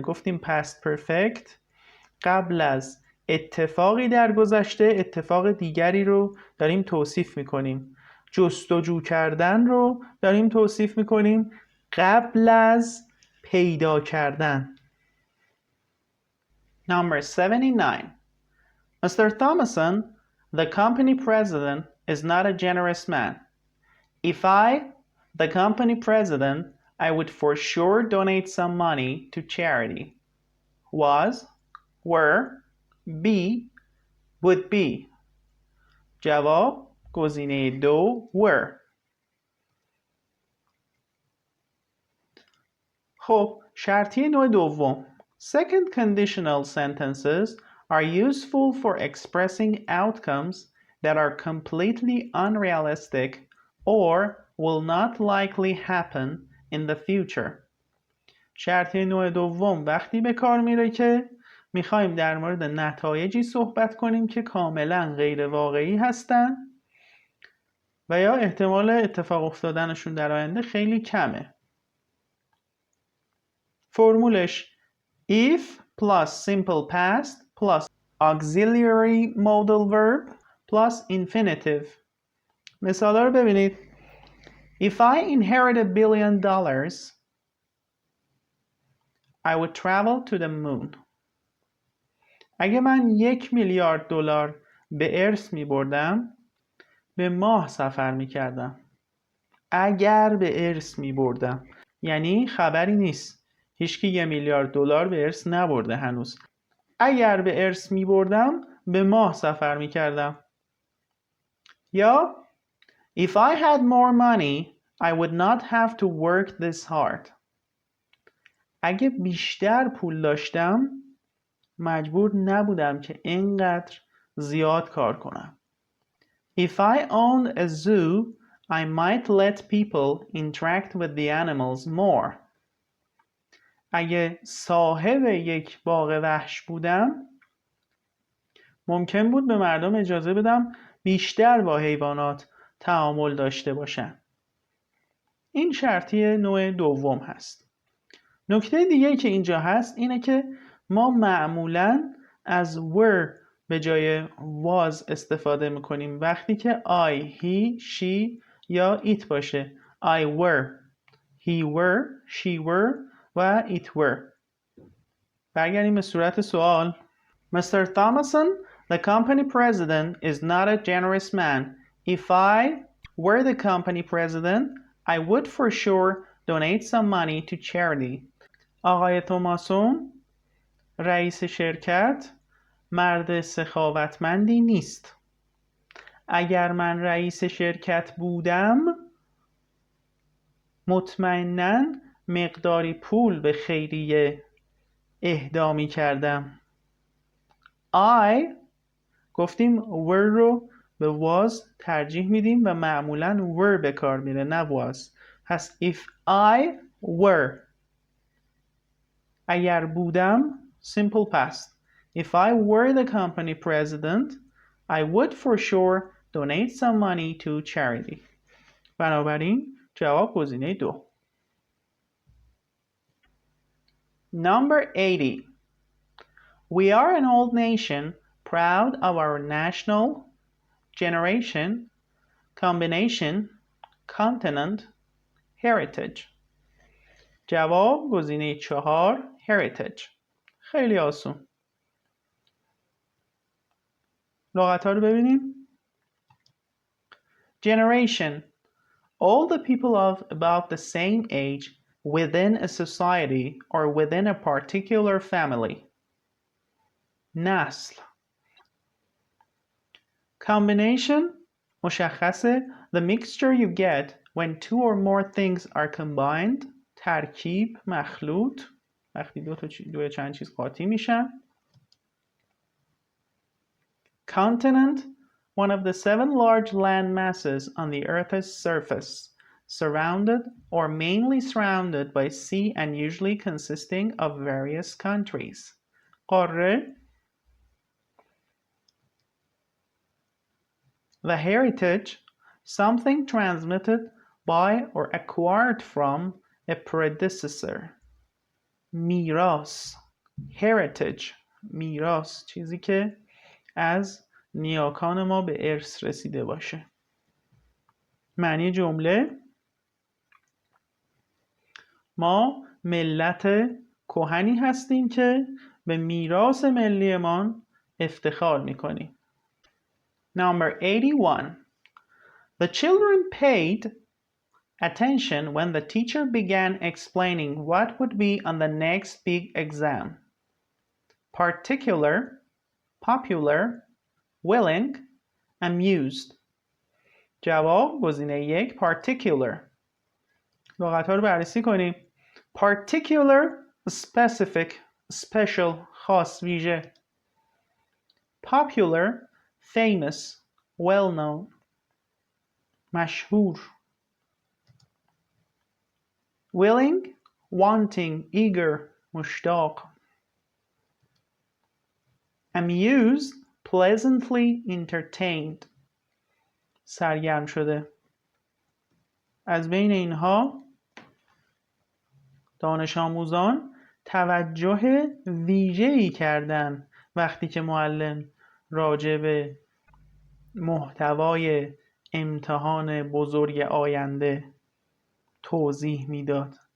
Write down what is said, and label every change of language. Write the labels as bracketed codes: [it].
[fa] گفتیم past perfect قبل از اتفاقی در گذشته اتفاق دیگری رو داریم توصیف میکنیم. جستجو کردن رو داریم توصیف میکنیم قبل از پیدا کردن. [en] Number 79. Mr. Thomason, the company president, is not a generous man. If I, the company president, I would for sure donate some money to charity. Was, were, be, would be. [fa] جواب گزینه 2 were. خب شرطی نوع دوم. [en] Second conditional sentences are useful for expressing outcomes that are completely unrealistic or will not likely happen in the future. [fa] شرطی نوع دوم وقتی به کار میره که میخوایم در مورد نتایجی صحبت کنیم که کاملا غیر واقعی هستن و یا احتمال اتفاق افتادنشون در آینده خیلی کمه. فرمولش [en] if plus simple past plus auxiliary modal verb plus infinitive. [fa] مثالا رو ببینید. [en] If I inherit $1 billion, I would travel to the moon. [fa] اگه من $1 میلیارد به ارث می بردم به ماه سفر می کردم. اگر به ارث می بردم یعنی خبری نیست، هیچکی $1 میلیارد به ارث نبرده هنوز. اگر به ارث می بردم به ماه سفر می کردم. یا [en] If I had more money I would not have to work this hard. [fa] اگه بیشتر پول داشتم مجبور نبودم که اینقدر زیاد کار کنم. [en] If I owned a zoo, I might let people interact with the animals more. [fa] اگه صاحب یک باغ وحش بودم ممکن بود به مردم اجازه بدم بیشتر با حیوانات تعامل داشته باشن. این شرطی نوع دوم هست. نکته دیگه که اینجا هست اینه که ما معمولاً از were به جای was استفاده میکنیم وقتی که I, he, she یا it باشه. [en] I were, he were, she were و it were. [fa] برگردیم به صورت سوال. Mr. [en] Thomason, the company president is not a generous man. If I were the company president, I would for sure donate some money to charity. [fa] آقای توماسون رئیس شرکت مرد سخاوتمندی نیست. اگر من رئیس شرکت بودم مطمئناً مقداری پول به خیریه اهدا می کردم. I گفتیم were رو به was ترجیح میدیم و معمولاً were به کار میره نه was. پس [en] if I were [fa] اگر بودم [en] simple past. If I were the company president, I would for sure donate some money to charity. [fa] بنابراین جواب گزینه 2. [en] Number 80. We are an old nation, proud of our national, generation, combination, continent, heritage. [fa] جواب گزینه 4 heritage. خیلی آسون. لغت‌ها رو ببینیم. Generation. [en] All the people of about the same age within a society or within a particular family. [fa] نسل. [en] Combination. [fa] مشخصه [en] the mixture you get when two or more things are combined. [fa] ترکیب مخلوط. وقتی دو چند چیز قاطی میشن. Continent [en] one of the 7 large land masses on the Earth's surface, surrounded or mainly surrounded by sea and usually consisting of various countries. [fa] قاره. [en] The heritage, something transmitted by or acquired from a predecessor. [fa] میراث. heritage. میراث، چیزی که از نیاکان ما به ارث رسیده باشه. معنی جمله: ما ملت کهنی هستیم که به میراث ملیمان افتخار میکنیم. [en] Number 81. The children paid attention when the teacher began explaining what would be on the next big exam. Particular, popular, willing, amused. [fa] جواب گزینه 1 particular. لغت‌ها رو بررسی کنیم. Particular, specific, special، خاص، ویژه. Popular, famous, well known، مشهور. Willing, wanting, eager، مشتاق. Amused, pleasantly entertained، سرگرم شده. از بین اینها دانش آموزان توجه ویژه‌ای کردن وقتی که معلم راجع به محتوای امتحان بزرگ آینده توضیح میداد.